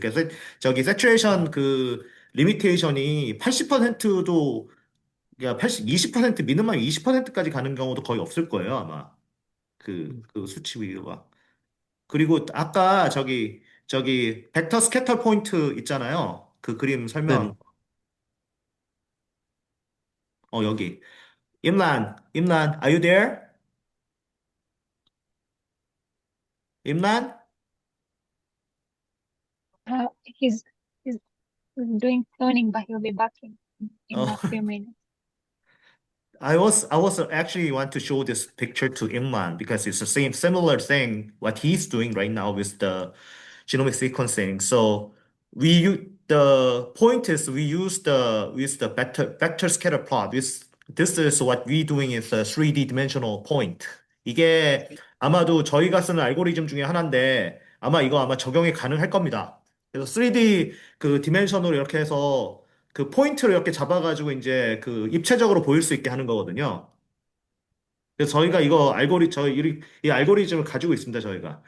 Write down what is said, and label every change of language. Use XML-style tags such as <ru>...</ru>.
<ko>그래서 저기 세츄레이션 리미테이션이 80%도 그러니까 20% 미니멈 20%까지 가는 경우도 거의 없을 거예요, 아마. 음, 그 수치 비교가. 그리고 아까 저기 벡터 스캐터 포인트 있잖아요. 그 그림 네네. 설명. 여기.</ko> <en>임란, are you there?</en> <ko>임란?</ko> <en>He's doing toning, but he'll be back in 어, a few minutes. I was actually want to show this picture to Imran because it's the same similar thing what he's doing right now with the genomic sequencing. So the point is we use the with the vector scatter plot. This is what we doing is a 3D dimensional point.</en> <ko>이게 아마도 저희가 쓰는 알고리즘 중에 하나인데 아마 적용이 가능할 겁니다. 그래서 3D 디멘션으로 이렇게 해서 포인트를 이렇게 잡아가지고 이제 입체적으로 보일 수 있게 하는 거거든요. 그래서 저희가 이 알고리즘을 가지고 있습니다, 저희가.</ko>